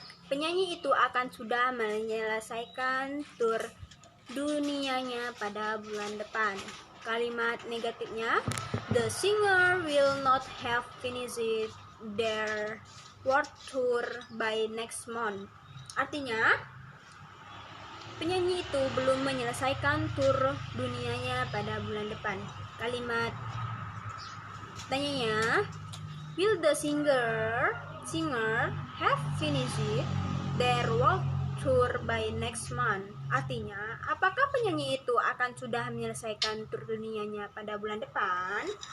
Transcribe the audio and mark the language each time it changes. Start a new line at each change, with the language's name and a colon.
Indonesian: Penyanyi itu akan sudah menyelesaikan tur dunianya pada bulan depan. Kalimat negatifnya,
English: the singer will not have finished their world tour by next month.
Indonesian: Artinya, penyanyi itu belum menyelesaikan tur dunianya pada bulan depan. Kalimat tanyanya,
English: will the singer have finished their world tour by next month?
Indonesian: Artinya, apakah penyanyi itu akan sudah menyelesaikan tur dunianya pada bulan depan?